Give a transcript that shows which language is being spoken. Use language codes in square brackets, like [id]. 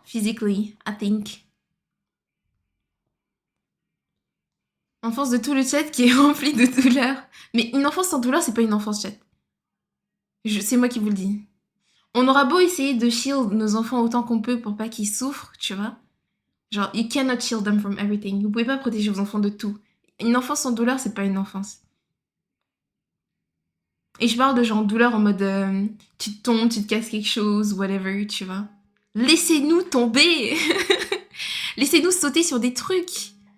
[en] Physically, I think. [fr] Enfance de tout le chat qui est rempli de douleur. Mais une enfance sans douleur, c'est pas une enfance, chat. C'est moi qui vous le dis. On aura beau essayer de shield nos enfants autant qu'on peut pour pas qu'ils souffrent, tu vois. [en] Genre, you cannot shield them from everything. [fr] Vous pouvez pas protéger vos enfants de tout. Une enfance sans douleur, c'est pas une enfance. Et je parle de genre douleur en mode tu te tombes, tu te casses quelque chose, whatever, tu vois. Laissez-nous tomber. Laissez-nous sauter sur des trucs.